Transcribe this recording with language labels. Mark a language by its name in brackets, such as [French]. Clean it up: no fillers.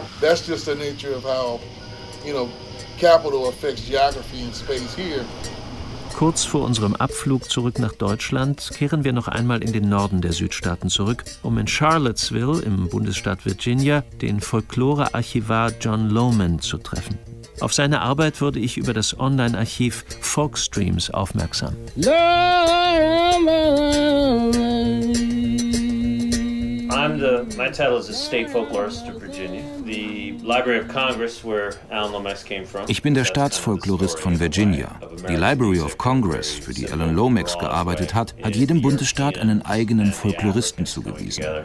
[English] That's just the nature of how, you know, capital affects geography and space here. [German] Kurz vor unserem Abflug zurück nach Deutschland kehren wir noch einmal in den Norden der Südstaaten zurück, um in Charlottesville im Bundesstaat Virginia den Folklore-Archivar John Lohman zu treffen. Auf seine Arbeit wurde ich über das Online-Archiv Folkstreams aufmerksam. [English] My title is a state folklorist of Virginia. The Library of Congress, where Alan Lomax came from. [German] Ich bin der Staatsfolklorist von Virginia. Die Library of Congress, für die Alan Lomax gearbeitet hat, hat jedem Bundesstaat einen eigenen Folkloristen zugewiesen.